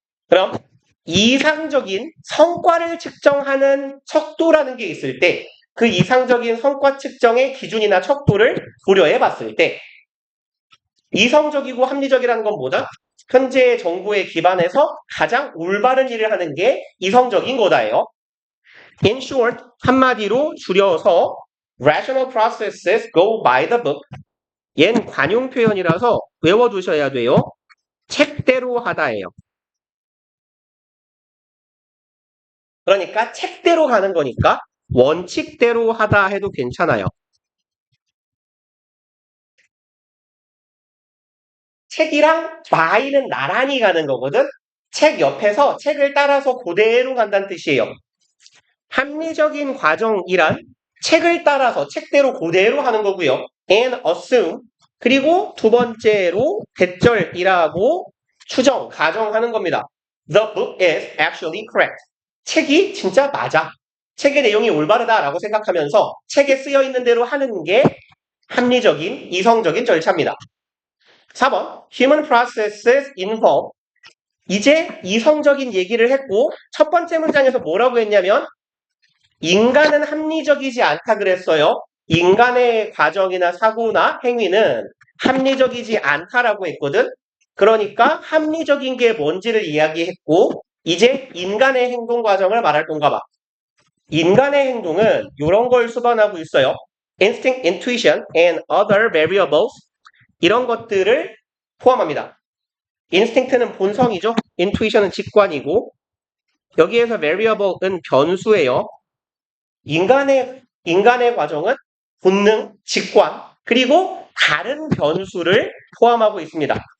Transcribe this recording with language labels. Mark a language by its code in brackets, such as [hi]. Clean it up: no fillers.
[ko] 그럼 이상적인 성과를 측정하는 척도라는 게 있을 때 그 이상적인 성과 측정의 기준이나 척도를 고려해 봤을 때 이성적이고 합리적이라는 건 뭐다? 현재의 정보에 기반해서 가장 올바른 일을 하는 게 이성적인 거다예요. [en] In short, [ko] 한마디로 줄여서 [en] rational processes go by the book. [ko] 얜 관용 표현이라서 외워두셔야 돼요. 책대로 하다예요. 그러니까 책대로 가는 거니까 원칙대로 하다 해도 괜찮아요. 책이랑 by는 나란히 가는 거거든. 책 옆에서 책을 따라서 그대로 간다는 뜻이에요. 합리적인 과정이란 책을 따라서 책대로 그대로 하는 거고요. [en] and assume [ko] 그리고 두 번째로 대절이라고 추정, 가정하는 겁니다. [en] The book is actually correct. [ko] 책이 진짜 맞아. 책의 내용이 올바르다라고 생각하면서 책에 쓰여 있는 대로 하는 게 합리적인, 이성적인 절차입니다. [en] 4번, human processes involve. [ko] 이제 이성적인 얘기를 했고 첫 번째 문장에서 뭐라고 했냐면 인간은 합리적이지 않다 그랬어요. 인간의 과정이나 사고나 행위는 합리적이지 않다라고 했거든. 그러니까 합리적인 게 뭔지를 이야기했고 이제 인간의 행동 과정을 말할 건가 봐. 인간의 행동은 이런 걸 수반하고 있어요. [en] Instinct, intuition, and other variables. [ko] 이런 것들을 포함합니다. Instinct는 본성이죠. Intuition은 직관이고 여기에서 variable은 변수예요. 인간의 과정은 본능, 직관, 그리고 다른 변수를 포함하고 있습니다.